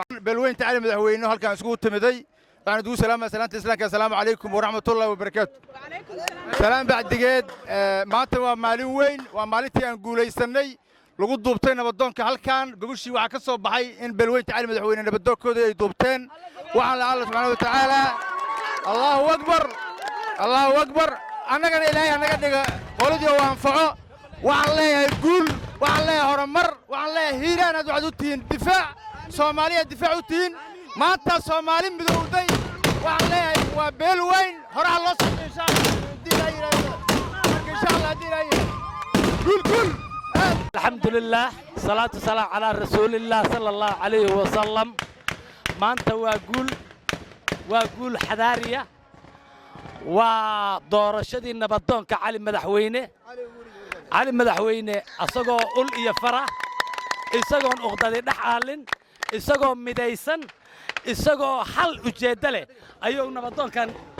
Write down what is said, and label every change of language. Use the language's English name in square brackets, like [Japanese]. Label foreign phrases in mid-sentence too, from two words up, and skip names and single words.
[Somali] balweynta cali madaxweyne halkaan iskugu timiday waxaan ugu salaamaynaa islaamka [Arabic] السلام عليكم ورحمة الله وبركاته [Somali] salaam bacdigeed maanta waa maalin weyn waa maalintii aan guulaysanay lagu duubtay nabadoonka halkaan gogoshii waxa ka soo baxay in balweynta cali madaxweyne nabadoonkooda ay duubteen waxaan la [Arabic] الله سبحانه وتعالى الله أكبر [Somali] annagana ilaahay anaga dhiga qoladii oo anfaco waxaan leeyahay guul waxaan leeyahay horumar waxaan leeyahay hiiraan aad waxaad u tihiin difaac Soomaaliya difaac u tihiin maanta Soomaali midowday waxaan leeyahay waa beel weyn horaa loo soo [Arabic] إن شاء الله [Somali] guul alxamdulillah [Arabic] الصلاة السلام على رسول الله صلى الله عليه وسلم [Somali] maanta waa guul xadaariya waa doorashadii nabadoonka cali madaxweyne asagoo ul iyo fara isagoon uqdadi dhaxaalin isagoo midaysan isagoo hal ujeedda leh ayuu nabadoonkan